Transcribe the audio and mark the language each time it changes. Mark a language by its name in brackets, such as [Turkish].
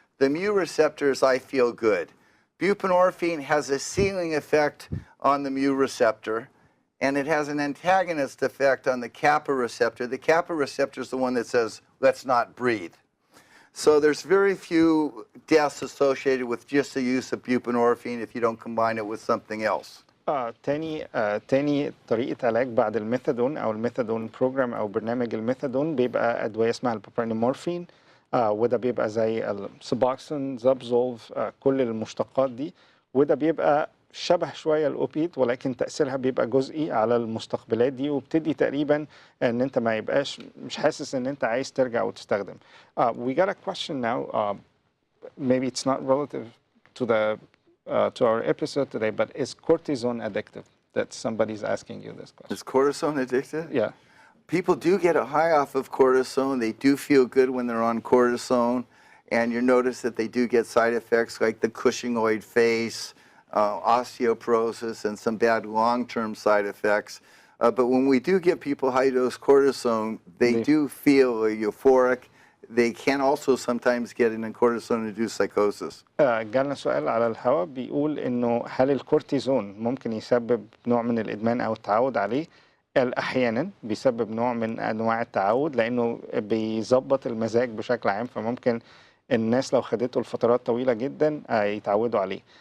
[English] The mu receptors, I feel good. Buprenorphine has a ceiling effect on the mu receptor, and it has an antagonist effect on the kappa receptor. The kappa receptor is the one that says, let's not breathe. So there's very few deaths associated with just the use of buprenorphine if you don't combine it with something else. [Arabic] تاني طريقة علاج بعد الميثادون أو الميثادون بروجرام أو برنامج الميثادون بيبقى أدوية اسمها البوبرينورفين، وده بيبقى زي السوبوكسين، زابزولف، كل المشتقات دي، وده بيبقى شبه شوية الأوبيت ولكن تأثيرها بيبقى جزئي على المستقبلات دي، وبتدي تقريبا ان انت ما يبقاش مش حاسس ان انت عايز ترجع وتستخدم. [English] We got a question now. Maybe it's not relative to the to our episode today, but is cortisone addictive? That somebody's asking you this question. Is cortisone addictive? Yeah. People do get a high off of cortisone. They do feel good when they're on cortisone, and you notice that they do get side effects like the Cushingoid face, osteoporosis, and some bad long-term side effects. But when we do give people high-dose cortisone, they do feel euphoric. They can also sometimes get in cortisone-induced psychosis. [Arabic] جالنا سؤال على الهواء بيقول إنه هل الكورتيزون ممكن يسبب نوع من الإدمان أو التعود عليه؟ أحيانا بيسبب نوع من أنواع التعود لأنه بيظبط المزاج بشكل عام، فممكن الناس لو خدته لفترات طويلة جدا يتعودوا عليه.